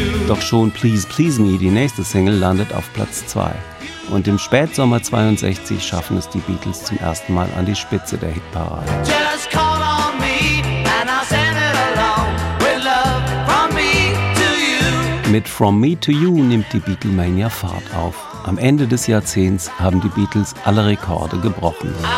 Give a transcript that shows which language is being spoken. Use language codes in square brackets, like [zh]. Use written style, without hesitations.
[de] Doch schon Please Please Me, die nächste Single, landet auf Platz 2. Und im Spätsommer 62 schaffen es die Beatles zum ersten Mal an die Spitze der Hitparade. [en] Just call on me and I'll send it along with love from me to you. [de] Mit From Me to You nimmt die Beatlemania Fahrt auf. Am Ende des Jahrzehnts haben die Beatles alle Rekorde gebrochen.